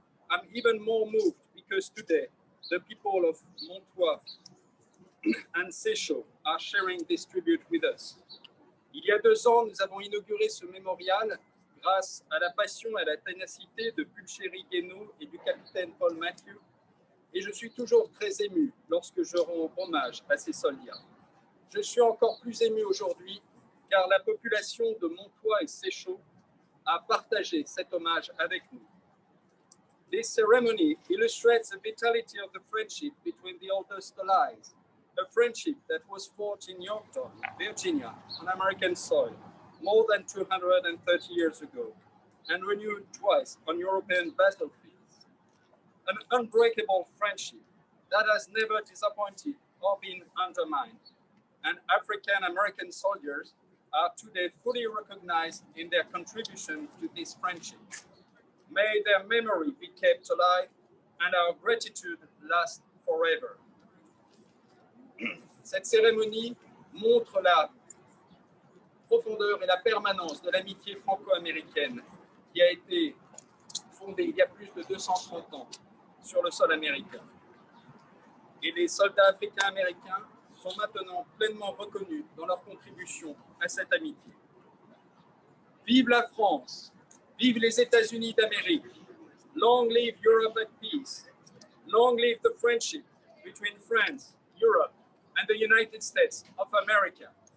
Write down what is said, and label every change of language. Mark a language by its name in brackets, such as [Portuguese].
[English] I'm even more moved because today the people of Montois and Séchault are sharing this tribute with us. [French] Il y a 2 ans, nous avons inauguré ce mémorial grâce à la passion et à la ténacité de Pulchéry Guénaud et du capitaine Paul Matthew, et je suis toujours très ému lorsque je rends hommage à ces soldats. Je suis encore plus ému aujourd'hui car la population de Montois et Séchault a partagé cet hommage avec nous. [English] This ceremony illustrates the vitality of the friendship between the oldest allies, a friendship that was forged in Yorktown, Virginia, on American soil, more than 230 years ago, and renewed twice on European battlefields. an unbreakable friendship that has never disappointed or been undermined. And African American soldiers are today fully recognized in their contribution to this friendship. May their memory be kept alive and our gratitude last forever. [French] Cette cérémonie montre la profondeur et la permanence de l'amitié franco-américaine qui a été fondée il y a plus de 230 ans sur le sol américain. Et les soldats africains-américains sont maintenant pleinement reconnus dans leur contribution à cette amitié. Vive la France, vive les États-Unis d'Amérique. [English] Long live Europe at peace. Long live the friendship between France, Europe, and the United States of America.